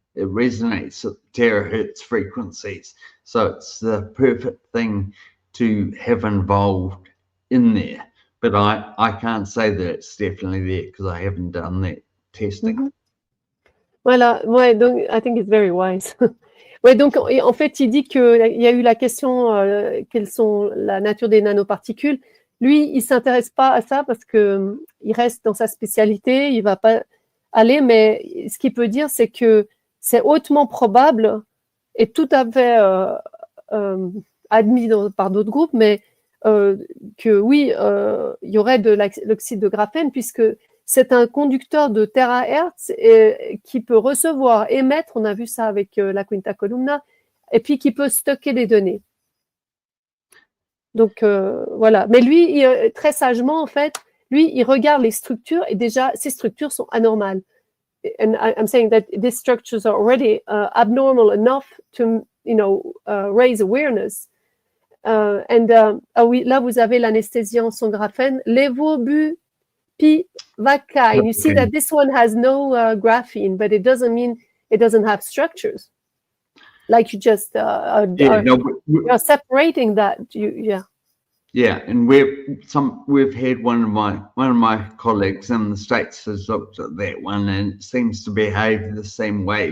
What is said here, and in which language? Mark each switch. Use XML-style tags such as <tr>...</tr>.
<en>It resonates at terahertz frequencies, so it's the perfect thing to have involved in there. But I can't say that it's definitely there because I haven't done that testing.</en> <fr>Voilà, ouais, donc</fr> <en>I think it's very wise.</en> <fr>Ouais, donc en fait, il dit qu'il y a eu la question quelles sont la nature des nanoparticules. Lui, il s'intéresse pas à ça parce que il reste dans sa spécialité. Il va pas aller, mais ce qu'il peut dire, c'est que c'est hautement probable et tout à fait admis par d'autres groupes, mais que oui, il y aurait de l'oxyde de graphène, puisque c'est un conducteur de terahertz qui peut recevoir, émettre, on a vu ça avec la quinta columna, et puis qui peut stocker les données. Donc voilà. Mais lui, très sagement, en fait, lui, il regarde les structures et déjà, ces structures sont anormales.</fr> <en>And I'm saying that these structures are already abnormal enough to, raise awareness.</en> <fr>Oui, là, vous avez l'anesthésiant sans graphène, levobupivacaine.</fr> <en>You see that this one has no graphene, but it doesn't mean it doesn't have structures. Like you just you're separating that. Yeah, and we've had one of my colleagues in the States has looked at that one and it seems to behave the same way.</en>